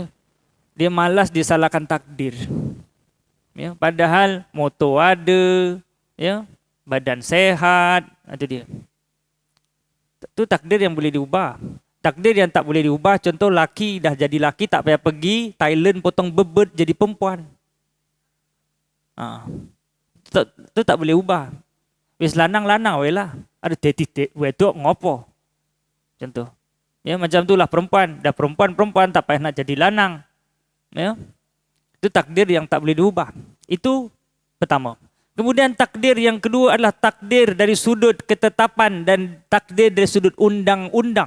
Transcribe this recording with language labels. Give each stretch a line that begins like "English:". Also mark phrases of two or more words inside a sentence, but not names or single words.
Malay: Dia malas, dia salahkan takdir. Ya, padahal motor ada, ya, badan sehat, itu dia. Itu takdir yang boleh diubah. Takdir yang tak boleh diubah, contoh laki dah jadi laki tak payah pergi Thailand potong bebet jadi perempuan. Itu tak boleh ubah.
Javanese: Wis lanang-lanang we lah. Ada titik wedok ngopo.
Malay: Contoh. Ya macam itulah perempuan. Dah perempuan tak payah nak jadi lanang. Ya. Itu takdir yang tak boleh diubah. Itu pertama. Kemudian takdir yang kedua adalah takdir dari sudut ketetapan dan takdir dari sudut undang-undang.